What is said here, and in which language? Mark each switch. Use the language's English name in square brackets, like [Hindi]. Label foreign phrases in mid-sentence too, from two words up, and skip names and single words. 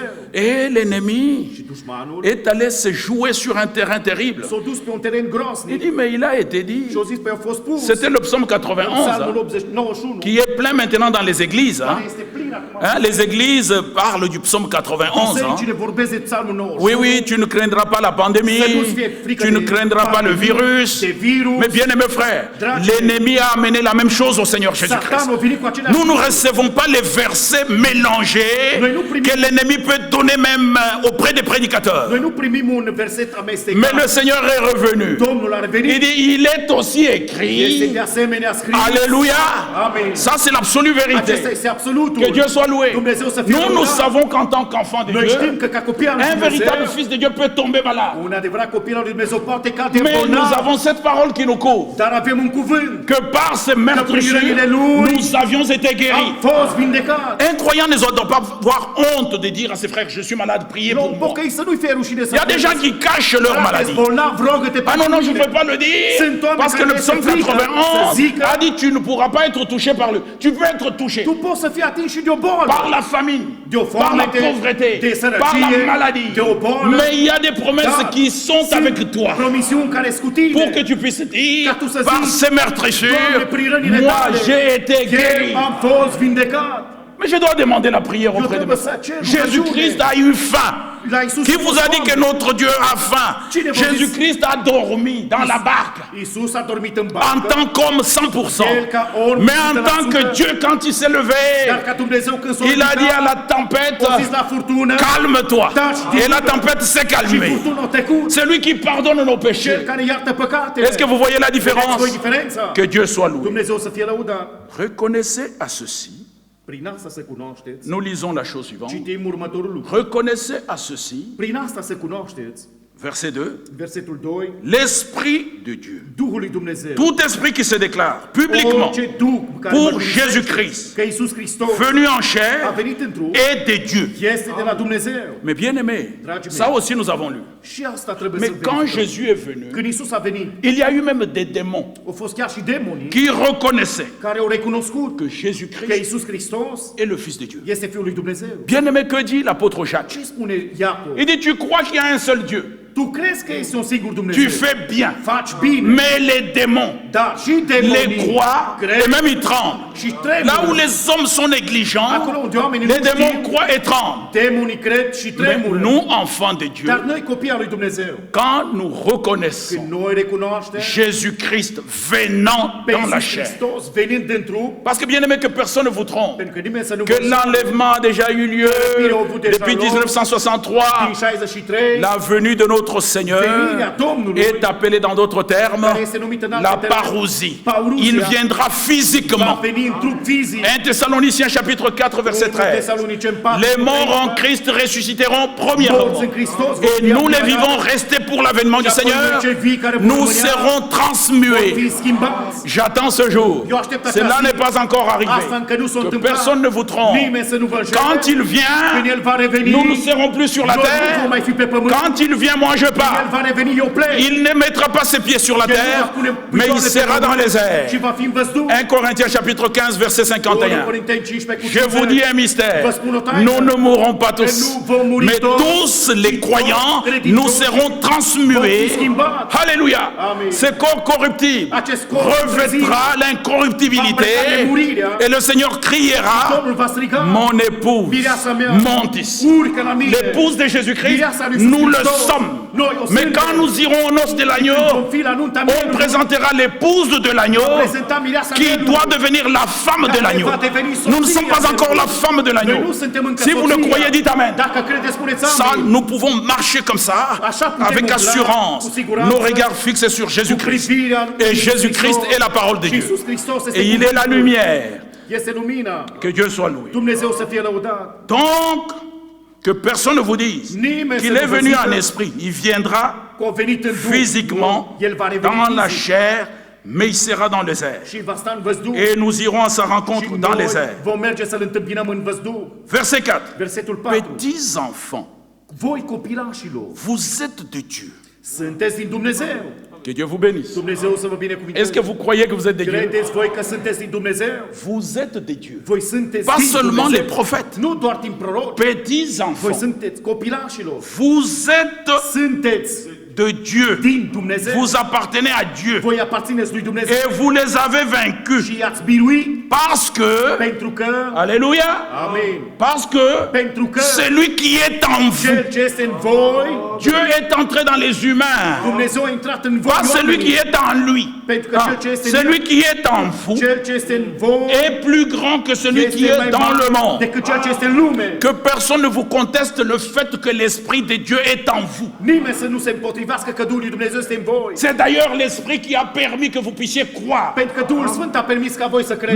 [French] Et l'ennemi [Romanian] Și dușmanul [French] est allé se jouer sur un terrain terrible. [Romanian] s-a dus pe un teren [French] Il [Romanian] groasnic [French] dit, mais il a été dit. [Romanian] și a zis, păi a fost pus. [French] C'était le psaume 91, [Romanian] Psalmul [French] hein, 91, qui est plein maintenant dans les églises. Hein. [Romanian] care este plin acum. [French] Hein, les églises parlent du psaume 91. Hein. [Romanian] Bisericile vorbesc de Psalmul 91. [French] Oui, oui, tu ne craindras pas la pandémie, tu ne craindras pas le virus. Mais bien aimés frères, l'ennemi a amené la même chose au Seigneur Jésus-Christ. [Romanian] Satan a venit cu aceleași [French] Nous ne recevons pas les versets mélangés que l'ennemi peut donner même auprès des prédicateurs. [Romanian] Noi nu primim un verset amestecat. [French] Mais le Seigneur est revenu. [Romanian] Domnul a [French] Il [Romanian] revenit. [French] dit, il est aussi [Romanian] Este [French] écrit. [Romanian] de asemenea scris. [French] Alléluia. Amen. Ça, c'est l'absolue [Romanian] Acesta [French] vérité. [Romanian] este absolutul. [French] Que Dieu soit loué. [Romanian] Dumnezeu să fie [French] Nous, nous [Romanian] lăudat. [French] savons qu'en tant qu'enfant de [Romanian] Noi știm că [French] Dieu, [Romanian] ca copil al lui [French] un véritable [Romanian] Dumnezeu, [French] fils de Dieu peut tomber malade. [Romanian] un adevărat copil al lui Dumnezeu poate cade [French] Mais nous [Romanian] bolnav, [French] avons cette parole qui nous couvre. [Romanian] dar avem un cuvânt. [French] Que par ces meurtrissures, nous avions été guéris. [Romanian] Am fost vindecat. [French] Un croyant ne doit pas avoir honte de dire à ses frères, je suis malade, priez pour [Romanian] Un [French] moi. [Romanian] pocăit să nu-i fie rușine să [French] Il y a des gens qui cachent leur [Romanian] Frate, [French] maladie. [Romanian] bolnav, rogă-te [French] Ah non, non, je ne [Romanian] pentru [French] peux pas le dire. Parce que le psaume 91 a dit, tu ne pourras pas être touché par le... Tu peux être touché [Romanian] Tu poți să fii atins și de o boală. [French] par la famine, [Romanian] De o [French] par la [Romanian] foamete, [French] pauvreté, [Romanian] de [French] par la [Romanian] sărăcie, [French] maladie. [Romanian] de o boală. [French] Mais il y a des promesses [Romanian] Dar [French] qui sont [Romanian] sunt [French] avec toi. [Romanian] promisiuni care sunt cu tine. [French] Pour que tu puisses dire, [Romanian] Ca tu să [French] par [Romanian] zici, [French] ces meurtrissures, [Romanian] Doamne, prin rănile [French] moi [Romanian] tale, [French] j'ai été guéri. [Romanian] eu am fost vindecat. [French] Mais je dois demander la prière [Romanian] Eu [French] auprès de [Romanian] trebuie [French] mes [Romanian] să [French] frères. [Romanian] cer Jésus-Christ rugăciune. [French] a eu faim. [Romanian] La Iisus [French] Qui [Romanian] a [French] vous [Romanian] fost [French] a dit que [Romanian] foame. [French] notre Dieu a faim? [Romanian] Cine v-a zis? [French] Jésus-Christ a dormi dans la barque [Romanian] Iisus a dormit în [French] en [Romanian] barcă. [French] tant qu'homme 100%. [Romanian] El ca om [French] Mais en tant que 100%. Dieu, quand il s'est levé, [Romanian] Dar ca Dumnezeu când s-a [French] il a dit à la [Romanian] ridicat, [French] tempête, [Romanian] a zis la furtună, [French] calme-toi. Et la tempête s'est [Romanian] și [French] calmée. [Romanian] furtuna a trecut. [French] C'est lui qui pardonne nos [Romanian] Cel [French] péchés. [Romanian] care iartă păcatele. [French] Est-ce que vous voyez la [Romanian] Vedeți [French] différence? [Romanian] voi diferența? [French] Que Dieu soit loué. [Romanian] Dumnezeu să fie lăudat. [French] Reconnaissez à ceci, [Romanian] Prin asta să cunoașteți. [French] nous lisons la chose suivante. [Romanian] Citim următorul lucru. [French] Reconnaissez à ceci [Romanian] Prin asta să cunoașteți [French] Verset 2. [Romanian] Versetul 2. [French] L'Esprit de Dieu. [Romanian] Duhul lui Dumnezeu. [French] Tout esprit qui se déclare publiquement [Romanian] Orice duh care [French] pour [Romanian] mărturisește Jésus-Christ, că Iisus Hristos [French] venu en [Romanian] a [French] chair, [Romanian] venit în trup, [French] est de Dieu. [Romanian] este de la Dumnezeu. [French] Mais bien aimé, [Romanian] Dragii [French] ça [Romanian] mei, [French] aussi nous avons lu. [Romanian] și asta trebuie [French] Mais [Romanian] să [French] quand [Romanian] verificăm. [French] Jésus est venu, [Romanian] Când Iisus a venit, [French] il y a eu même des démons [Romanian] au fost chiar și demonii [French] qui reconnaissaient [Romanian] care au recunoscut [French] que [Romanian] că Jésus-Christ Iisus Hristos [French] est le Fils de Dieu. [Romanian] este Fiul lui Dumnezeu. [French] Bien aimé, que dit l'apôtre Jacques? [Romanian] Ce spune Iacov? [French] Il dit, tu crois qu'il y a un seul Dieu. [Romanian] Tu crezi că este un singur Dumnezeu? [French] Tu fais bien. [Romanian] Faci bine. [French] Mais les démons [Romanian] Dar și [French] les [Romanian] demonii [French] croient [Romanian] cred [French] et même ils tremblent. [Romanian] și tremură. [French] Là où les hommes sont négligents, [Romanian] Acolo unde oamenii [French] les [Romanian] nu [French] démons [Romanian] știu, [French] croient et tremblent. [Romanian] demonii cred și [French] Mais [Romanian] tremură. [French] nous, enfants de Dieu, [Romanian] Dar noi, copii al lui Dumnezeu, [French] quand nous reconnaissons [Romanian] când noi recunoaștem [French] Jésus-Christ venant [Romanian] pe [French] dans la [Romanian] Iisus [French] chair, [Romanian] Hristos venind din trup, [French] parce que bien aimé, que personne ne vous trompe, [Romanian] pentru că nimeni să nu [French] que [Romanian] vă [French] l'enlèvement a déjà eu lieu depuis [Romanian] din 1963, 63, [French] la venue de notre Seigneur [Romanian] venirea Domnului [French] est appelée dans d'autres termes [Romanian] care este numită în [French] la [Romanian] alte termeni, [French] parousie. [Romanian] parousia, [French] Il viendra [Romanian] va [French] physiquement. [Romanian] veni în trup fizic. [French] 1 Thessaloniciens chapitre 4 verset 13. [Romanian] Thesaloniceni 4, [French] Les morts en Christ ressusciteront premièrement. [Romanian] morți în Hristos vor [French] Et [Romanian] fi [French] nous les [Romanian] apoi [French] vivants restés pour l'avènement du [Romanian] și apoi [French] Seigneur, [Romanian] noi cei vii care vor [French] nous [Romanian] rămâne [French] serons [Romanian] vor [French] transmués. [Romanian] fi schimbați. [French] J'attends ce jour. [Romanian] Eu aștept acea [French] Cela [Romanian] zi. [French] n'est pas encore arrivé. [Romanian] Asta încă nu s-a [French] Que [Romanian] întâmplat. [French] personne ne vous trompe. [Romanian] Nimeni să nu vă înșele. [French] Quand il [Romanian] Când [French] vient, [Romanian] El va reveni, [French] nous ne serons plus sur la [Romanian] noi nu vom [French] terre. [Romanian] mai fi pe pământ. [French] Quand il vient, moi je [Romanian] El [French] pars. [Romanian] va reveni, eu plec. [French] Il ne mettra pas ses pieds sur la [Romanian] El nu va [French] terre, [Romanian] pune [French] mais il [Romanian] picioarele pe [French] sera dans [Romanian] pământ [French] les airs. [Romanian] și va fi în văzduh. [French] 1 Corinthiens chapitre 15 verset 1 51. [Romanian] Corinteni 15 cu [French] Je vous 50. dis un mystère. [Romanian] Vă spun o taină. [French] Nous ne mourrons pas tous, [Romanian] Că nu vom muri [French] mais [Romanian] toți, [French] tous les [Romanian] ci [French] croyants, [Romanian] toți credincioși [French] nous serons transmués. [Romanian] vom fi schimbați. [French] Alléluia. Amen. Ce corps corruptible [Romanian] Acest corp [French] revêtra l'incorruptibilité [Romanian] va îmbrăca nemurirea. [French] et le Seigneur criera, [Romanian] Domnul va striga, [French] mon épouse [Romanian] mireasa mea, [French] monte ici. [Romanian] urcă la mine. [French] L'épouse de Jésus-Christ, [Romanian] Mireasa lui Iisus [French] nous le [Romanian] Hristos. [French] sommes. [Romanian] Noi o [French] Mais [Romanian] suntem. [French] quand nous irons aux noces de l'agneau, [Romanian] Vom fi la nunta [French] on [Romanian] mielului. [French] présentera l'épouse de l'agneau [Romanian] Prezenta mireasa [French] qui [Romanian] mielului. [French] doit devenir la femme de [Romanian] Care [French] l'agneau. [Romanian] va deveni soția [French] Nous ne sommes pas encore la femme de [Romanian] Noi [French] l'agneau. [Romanian] nu suntem încă [French] Si vous le [Romanian] soția. [French] croyez, dites Amen. [Romanian] Dacă credeți, spuneți [French] Ça, [Romanian] amin. [French] nous pouvons marcher comme ça, [Romanian] Așa putem [French] avec [Romanian] umbla, [French] assurance, [Romanian] cu siguranță, [French] nos regards fixés sur [Romanian] cu [French] Jésus-Christ. [Romanian] privirea lui Et Iisus Jésus-Christ Hristos. [French] est la parole de [Romanian] Și [French] Dieu. [Romanian] Iisus Hristos este [French] Et il est la [Romanian] cuvântul. [French] lumière. [Romanian] Este lumina. [French] Que Dieu soit loué. [Romanian] Dumnezeu să fie lăudat. [French] Donc, que personne ne vous dise [Romanian] Nimeni [French] qu'il [Romanian] să [French] est [Romanian] nu vă [French] venu [Romanian] zică [French] en esprit. Il viendra [Romanian] că a venit în Duh. [French] physiquement [Romanian] El va reveni [French] dans la [Romanian] fizic [French] chair, mais il sera dans les airs. [Romanian] și va sta în văzduh. [French] Et nous irons à sa [Romanian] Și [French] rencontre dans les [Romanian] noi [French] airs. [Romanian] vom merge să-L întâmpinăm în văzduh. [French] Verset 4. [Romanian] Versetul 4. [French] Petits enfants, [Romanian] Voi copilașilor, [French] vous êtes de Dieu. [Romanian] sunteți din Dumnezeu. [French] Que Dieu vous bénisse. [Romanian] Dumnezeu să vă [French] Est-ce que [Romanian] binecuvinteze. [French] vous croyez que vous êtes de Dieu? [Romanian] Credeți voi că sunteți din Dumnezeu? [French] Vous êtes de Dieu. [Romanian] Voi sunteți [French] Pas [Romanian] din [French] seulement [Romanian] Dumnezeu. [French] les prophètes. [Romanian] Nu doar din proroci. [French] Petits [Romanian] Voi [French] enfants, [Romanian] sunteți copilașilor. [French] vous êtes [Romanian] Sunteți [French] de Dieu. [Romanian] din Dumnezeu. [French] Vous appartenez à Dieu. [Romanian] Voi aparțineți lui Dumnezeu. [French] Et vous les avez vaincus. [Romanian] Și i-ați biruit [French] Parce que, [Romanian] pentru că, [French] alléluia, [Romanian] amin, [French] parce que [Romanian] pentru că [French] celui qui est en vous, [Romanian] cel ce este în voi, [French] Dieu est entré dans les humains. [Romanian] Dumnezeu a intrat în voi. [French] Pas celui qui [Romanian] oamenii. [French] est en lui. [Romanian] Pentru că [French] Ah, [Romanian] cel ce este în [French] celui [Romanian] el, [French] qui est en vous [Romanian] cel ce este în voi, [French] est plus grand que celui qui [Romanian] este [French] est [Romanian] mai [French] dans le [Romanian] mare [French] monde. [Romanian] decât cel ce este în lume. [French] Que personne ne vous conteste le fait que l'Esprit de Dieu est en vous. [Romanian] Nimeni să nu se împotrivească că Duhul lui Dumnezeu este în voi. [French] C'est d'ailleurs l'Esprit qui a permis que vous puissiez croire. [Romanian] Pentru că Duhul Sfânt a permis ca voi să credeți.